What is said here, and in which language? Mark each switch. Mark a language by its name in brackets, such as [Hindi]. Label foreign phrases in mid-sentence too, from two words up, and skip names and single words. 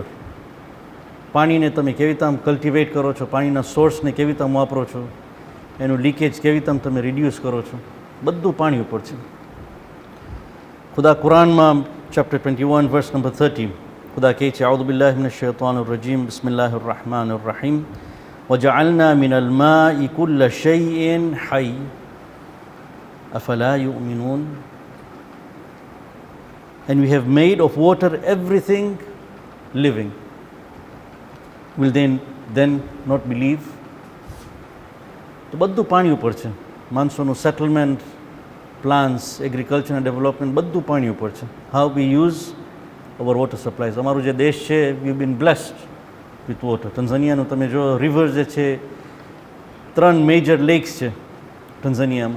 [Gujarati] પાણીને તમે કેવી રીતે આમ કલ્ટિવેટ કરો છો, પાણીના સોર્સને કેવી રીતે વાપરો છો, એનું લીકેજ કેવી રીતે તમે રિડ્યુસ કરો છો, બધું પાણી ઉપર છે. ખુદા કુરાનમાં ચેપ્ટર 21 [English] verse number [Gujarati] 30 ખુદા કહે છે, [Arabic] أعوذ بالله من الشيطان الرجيم, بسم الله الرحمن الرحيم, وجعلنا من الماء كل شيء حي أفلا يؤمنون. [English] And we have made of water everything living. Will they then not believe? [Gujarati] તો બધું પાણી ઉપર છે. માણસોનું સેટલમેન્ટ, પ્લાન્સ, એગ્રીકલ્ચર અને ડેવલપમેન્ટ બધું પાણી ઉપર છે. [English] how we use our water supplies. [Gujarati] અમારું જે દેશ છે, [English] we been blessed with water. [Gujarati] ટન્ઝાનિયાનું તમે જો રિવર્સ જે છે, 3 [English] major lakes [Gujarati] છે ટન્ઝાનિયામાં.